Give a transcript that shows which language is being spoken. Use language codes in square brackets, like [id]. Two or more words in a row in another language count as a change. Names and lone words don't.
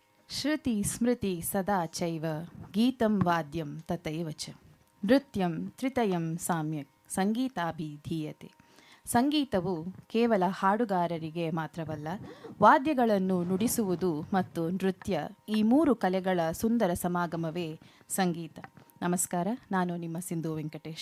[sa] ಶ್ರುತಿ ಸ್ಮೃತಿ ಸದಾ ಚೈವ ಗೀತಂ ವಾದ್ಯಂ ತಥೈವ ಚ ನೃತ್ಯಂ ತ್ರಿತಯಂ ಸಾಮ್ಯಕ್ ಸಂಗೀತಾಭಿಧೀಯತೆ. [kn] ಸಂಗೀತವು ಕೇವಲ ಹಾಡುಗಾರರಿಗೆ ಮಾತ್ರವಲ್ಲ, ವಾದ್ಯಗಳನ್ನು ನುಡಿಸುವುದು ಮತ್ತು ನೃತ್ಯ ಈ ಮೂರು ಕಲೆಗಳ ಸುಂದರ ಸಮಾಗಮವೇ ಸಂಗೀತ. ನಮಸ್ಕಾರ, ನಾನು ನಿಮ್ಮ ಸಿಂಧು ವೆಂಕಟೇಶ್.